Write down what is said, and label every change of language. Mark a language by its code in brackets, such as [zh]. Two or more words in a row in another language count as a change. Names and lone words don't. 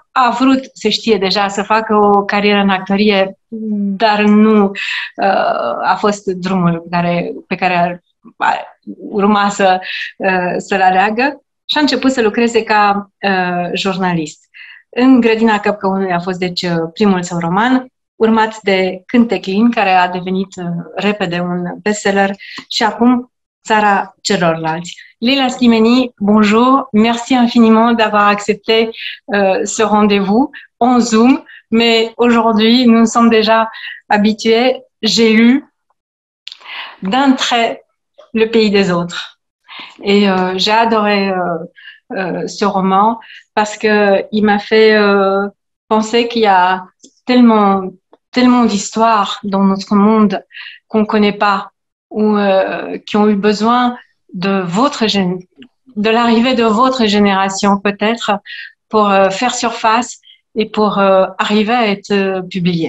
[ro] A vrut, se știe deja, să facă o carieră în actorie, dar nu a fost drumul pe care urma să-l aleagă și a început să lucreze ca jurnalist. În grădina Căpcăunului a fost, deci, primul său roman, urmat de Cântec Lin, care a devenit repede un bestseller, și acum Țara celorlalți. [fr] Leila Slimani, bonjour, merci infiniment d'avoir accepté ce rendez-vous en Zoom, mais aujourd'hui, nous sommes déjà habitués. J'ai lu d'un trait Le pays des autres. Et j'ai adoré ce roman parce qu'il m'a fait penser qu'il y a tellement d'histoires dans notre monde qu'on ne connaît pas ou qui ont eu besoin de l'arrivée de votre génération peut-être pour faire surface et pour arriver à être publié.